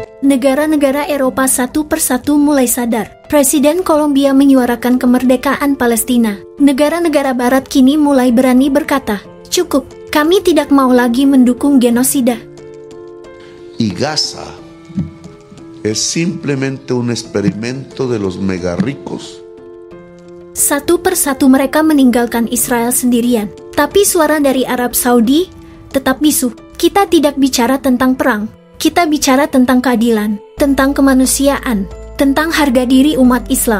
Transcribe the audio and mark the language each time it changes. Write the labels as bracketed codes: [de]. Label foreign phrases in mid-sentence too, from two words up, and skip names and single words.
[id] negara-negara Eropa satu persatu mulai sadar. Presiden Kolombia menyuarakan kemerdekaan Palestina. Negara-negara Barat kini mulai berani berkata, cukup, kami tidak mau lagi mendukung genosida. [es] Y Gaza es simplemente un experimento de los megarricos. [id] Satu persatu mereka meninggalkan Israel sendirian. Tapi suara dari Arab Saudi tetap bisu. Kita tidak bicara tentang perang. Kita bicara tentang keadilan, tentang kemanusiaan, tentang harga diri umat Islam.